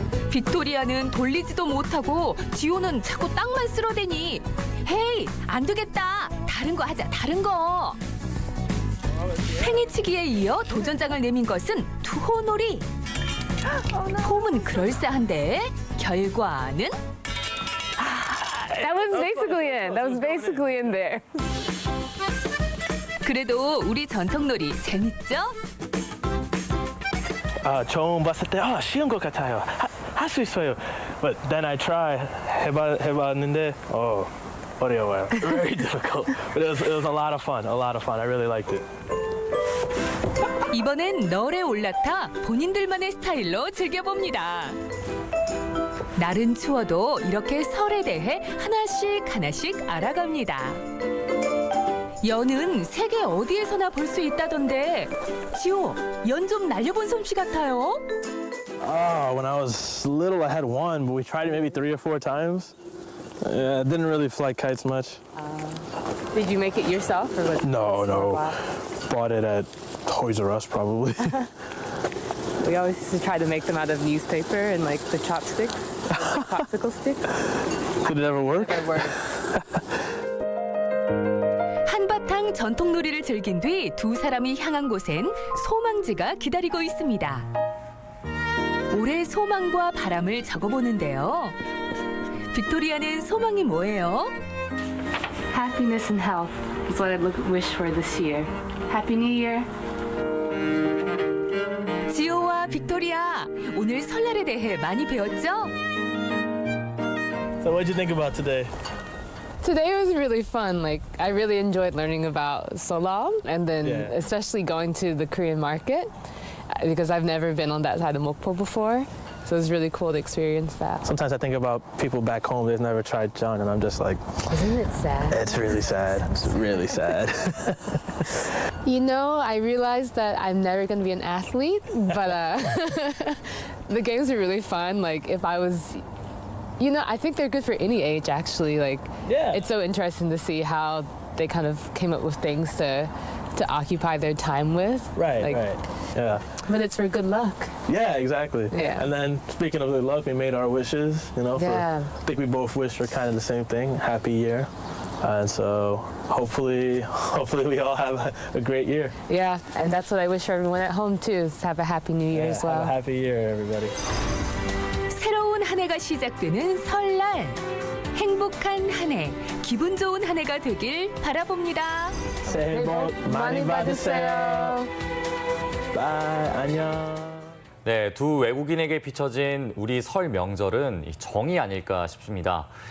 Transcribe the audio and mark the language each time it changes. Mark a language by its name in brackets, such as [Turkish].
[Korean] 빅토리아는 돌리지도 못하고 지호는 자꾸 땅만 쓸어대니 헤이 안 되겠다 다른 거 하자 다른 거. 팽이치기에 이어 도전장을 내민 것은 투호놀이. 폼은 그럴싸한데 결과는 [English] That was basically in there. [Korean] 그래도 우리 전통놀이 재밌죠? 처음 봤을 때 쉬운 것 같아요. 할 수 있어요. [English] But then I try [Korean] 해봤는데 어려워요. [English] Very difficult. But it was a lot of fun. I really liked it. [Korean] 이번엔 널에 올라타 본인들만의 스타일로 즐겨봅니다. 날은 추워도 이렇게 설에 대해 하나씩 알아갑니다. 연은 세계 어디에서나 볼 수 있다던데 지호, 연 좀 날려본 솜씨 같아요. [English] When I was little, I had one, but we tried it maybe 3 or 4 times. Yeah, it didn't really fly kites much. Did you make it yourself or was No. Bought it at Toys R Us probably. We always used to try to make them out of newspaper and like the chopsticks, like popsicle sticks. Did it ever work? [Korean] 한바탕 전통놀이를 즐긴 뒤 두 사람이 향한 곳엔 소망지가 기다리고 있습니다. 올해 소망과 바람을 적어보는데요. 빅토리아는 소망이 뭐예요? [English] Happiness and health is what I wish for this year. Happy New Year. [Korean] 지호와 빅토리아, 오늘 설날에 대해 많이 배웠죠? [English] So what did you think about today? Today was really fun. Like I really enjoyed learning about Seolam and then especially going to the Korean market because I've never been on that side of Mokpo before. So it was really cool to experience that. Sometimes I think about people back home they've never tried John, and I'm just like, Isn't it sad? it's really sad. It's really sad. You know, I realized that I'm never going to be an athlete, but the games are really fun. Like if I was, you know, I think they're good for any age actually. Like it's so interesting to see how they kind of came up with things to occupy their time with. Right. Yeah. But it's for good luck. Yeah, exactly. Yeah. And then speaking of good luck, we made our wishes. You know, I think we both wished for kind of the same thing. Happy year. And so hopefully we all have a great year. Yeah, and that's what I wish for everyone at home too, is have a happy new year as well. Have a happy year, everybody. [Korean] 새로운 한 해가 시작되는 설날. 행복한 한 해, 기분 좋은 한 해가 되길 바라봅니다. 새해 복 많이 받으세요. 바이, 안녕. 네, 두 외국인에게 비춰진 우리 설 명절은 이 정이 아닐까 싶습니다.